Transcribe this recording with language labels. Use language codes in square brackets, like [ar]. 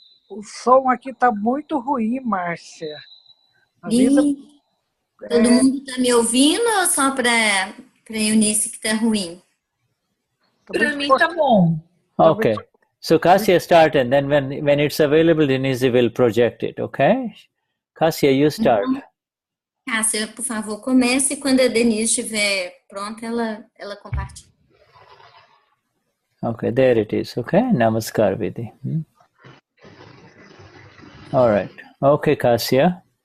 [pt] O som aqui está muito ruim, Márcia. Todo mundo está me ouvindo ou só para Eunice que está ruim? Para mim está bom. [en] Okay. So Kassia start, and then when it's available, Denise will project it, okay? Kassia, you start. [pt] Cássia, por favor, comece, e quando a Denise estiver pronta, ela compartilha. [en] Okay, there it is, okay? Namaskar Vidhi. All right. Okay, Kassia.